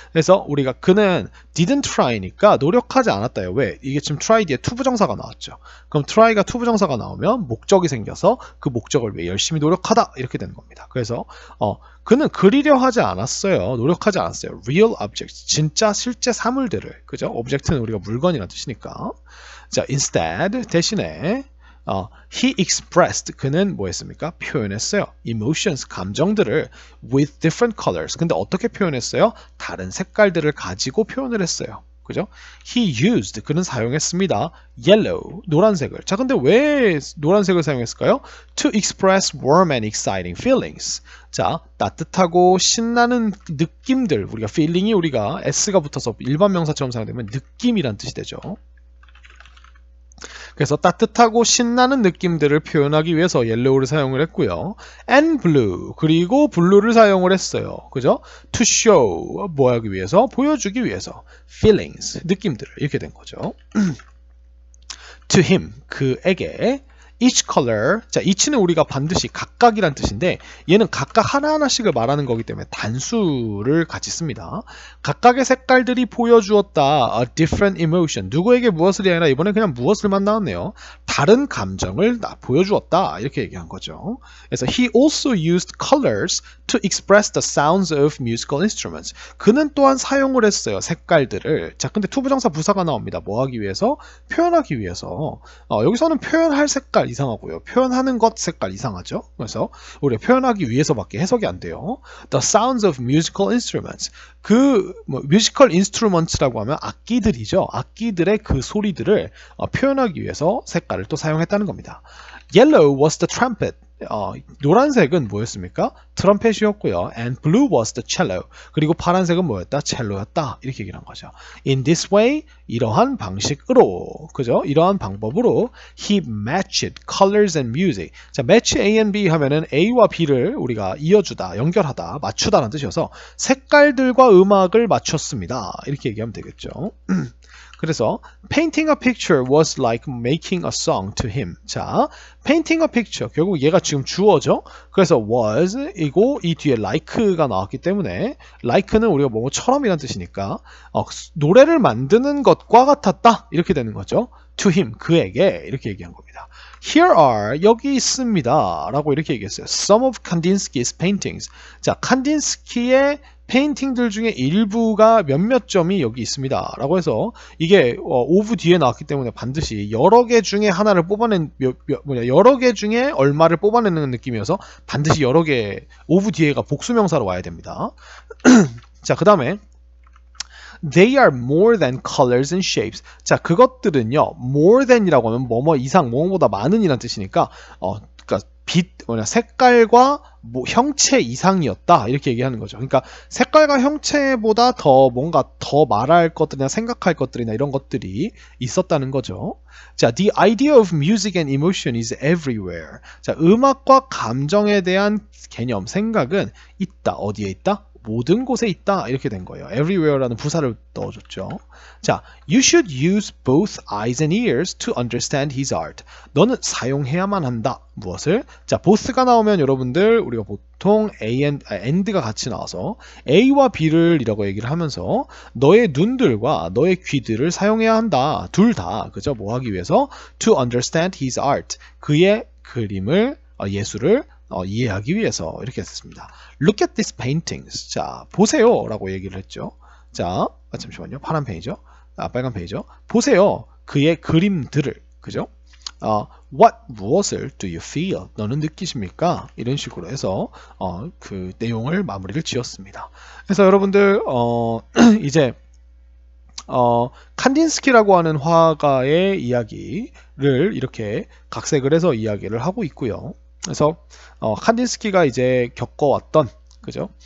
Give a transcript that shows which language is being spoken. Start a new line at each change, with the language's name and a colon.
Korean: 그래서 우리가 그는
English: didn't try
Korean: 니까 노력하지 않았다요. 왜? 이게 지금 try 뒤에 투부정사가 나왔죠. 그럼 try가 투부정사가 나오면 목적이 생겨서 그 목적을 위해 열심히 노력하다 이렇게 되는 겁니다. 그래서 그는 그리려 하지 않았어요. 노력하지 않았어요.
English: real objects.
Korean: 진짜 실제 사물들을. 그죠? object는 우리가 물건이라는 뜻이니까. 자, instead 대신에
English: he expressed
Korean: 그는 뭐 했습니까? 표현했어요.
English: emotions
Korean: 감정들을
English: with different colors.
Korean: 근데 어떻게 표현했어요? 다른 색깔들을 가지고 표현을 했어요. 그죠?
English: He used
Korean: 그는 사용했습니다. yellow 노란색을. 자, 근데 왜 노란색을 사용했을까요?
English: To express warm and exciting feelings.
Korean: 자, 따뜻하고 신나는 느낌들. 우리가 feeling이 우리가 s가 붙어서 일반 명사처럼 사용되면 느낌이란 뜻이 되죠. 그래서 따뜻하고 신나는 느낌들을 표현하기 위해서 옐로우를 사용을 했고요.
English: and blue
Korean: 그리고 blue를 사용을 했어요. 그죠?
English: to show
Korean: 뭐 하기 위해서? 보여주기 위해서 feelings 느낌들을 이렇게 된 거죠.
English: to him
Korean: 그에게
English: each color
Korean: 자 each는 우리가 반드시 각각이란 뜻인데 얘는 각각 하나하나씩을 말하는 거기 때문에 단수를 같이 씁니다. 각각의 색깔들이 보여주었다
English: a different emotion
Korean: 누구에게 무엇을이 아니라 이번에 그냥 무엇을만 나왔네요. 다른 감정을 보여주었다 이렇게 얘기한 거죠.
English: 그래서 he also used colors to express the sounds of musical instruments
Korean: 그는 또한 사용을 했어요. 색깔들을. 자 근데 투부정사 부사가 나옵니다. 뭐 하기 위해서? 표현하기 위해서. 여기서는 표현할 색깔 이상하고요. 표현하는 것 색깔 이상하죠. 그래서 우리가 표현하기 위해서밖에 해석이 안 돼요.
English: The sounds of musical instruments.
Korean: musical instruments라고 하면 악기들이죠. 악기들의 그 소리들을 표현하기 위해서 색깔을 또 사용했다는 겁니다.
English: Yellow was the trumpet.
Korean: 노란색은 뭐였습니까? 트럼펫이었고요.
English: And blue was the cello.
Korean: 그리고 파란색은 뭐였다? 첼로였다. 이렇게 얘기를 한 거죠.
English: In this way,
Korean: 이러한 방식으로, 그죠? 이러한 방법으로
English: he matched colors and music.
Korean: 자,
English: match A and B
Korean: 하면은 A와 B를 우리가 이어주다, 연결하다, 맞추다라는 뜻이어서 색깔들과 음악을 맞췄습니다. 이렇게 얘기하면 되겠죠. 그래서
English: painting a picture was like making a song to him.
Korean: 자,
English: painting a picture.
Korean: 결국 얘가 지금 주어죠. 그래서 was 이고 이 뒤에 like가 나왔기 때문에 like는 우리가 뭐뭐처럼이라는 뜻이니까 노래를 만드는 것과 같았다. 이렇게 되는 거죠.
English: to him
Korean: 그에게 이렇게 얘기한 겁니다.
English: Here are
Korean: 여기 있습니다. 라고 이렇게 얘기했어요.
English: Some of Kandinsky's paintings.
Korean: 자, 칸딘스키의 페인팅들 중에 일부가 몇몇 점이 여기 있습니다. 라고 해서 이게 of 뒤에 나왔기 때문에 반드시 여러 개 중에 하나를 여러 개 중에 얼마를 뽑아내는 느낌이어서 반드시 여러 개 of 뒤에가 복수명사로 와야 됩니다. 자, 그 다음에
English: They are more than colors and shapes.
Korean: 자, 그것들은요,
English: more than
Korean: 이라고 하면 뭐뭐 이상, 뭐뭐보다 많은 이란 뜻이니까, 그러니까 색깔과 형체 이상이었다 이렇게 얘기하는 거죠. 그러니까 색깔과 형체보다 더 뭔가 더 말할 것들이나 생각할 것들이나 이런 것들이 있었다는 거죠.
English: 자, the idea of music and emotion is everywhere.
Korean: 자, 음악과 감정에 대한 개념, 생각은 있다. 어디에 있다? 모든 곳에 있다 이렇게 된 거예요. everywhere라는 부사를 넣어줬죠.
English: 자, you should use both eyes and ears to understand his art.
Korean: 너는 사용해야만 한다. 무엇을? 자, both가 나오면 여러분들 우리가 보통 and가 같이 나와서 A와 B를 이라고 얘기를 하면서 너의 눈들과 너의 귀들을 사용해야 한다. 둘 다, 그죠? 뭐 하기 위해서?
English: to understand his art.
Korean: 그의 그림을, 예술을 이해하기 위해서 이렇게 했습니다.
English: Look at these paintings.
Korean: 자, 보세요 라고 얘기를 했죠. 자, 잠시만요. 파란 페이지죠. 빨간 페이지죠. 보세요. 그의 그림들을. 그죠?
English: What,
Korean: 무엇을
English: do you feel?
Korean: 너는 느끼십니까? 이런 식으로 해서 그 내용을 마무리를 지었습니다. 그래서 여러분들 이제 칸딘스키라고 하는 화가의 이야기를 이렇게 각색을 해서 이야기를 하고 있고요. 그래서 칸딘스키가 이제 겪어왔던, 그죠?